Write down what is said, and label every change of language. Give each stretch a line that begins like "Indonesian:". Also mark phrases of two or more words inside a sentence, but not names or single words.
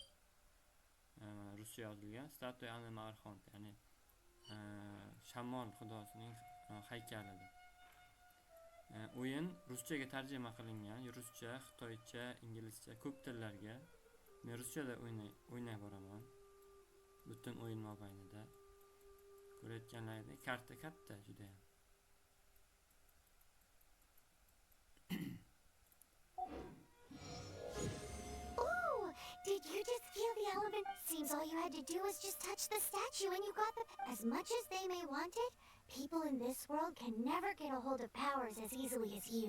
Uzbek: Ruscha yozilgan Statuya Anima Arxont, ya'ni shamol xudosining haykalidir. O'yin ruschaga tarjima qilingan, ruscha, xitoycha, inglizcha ko'p tillarga. Men ruschada o'ynay boraman. Butun o'yin mobaynida. Ko'rayotganlaringdek karta katta juda ham.
English: Ooh, did you just feel the element? Seems all you had to do was just touch the statue and you got the... As much as they may want it, people in this world can never get a hold of powers as easily as you.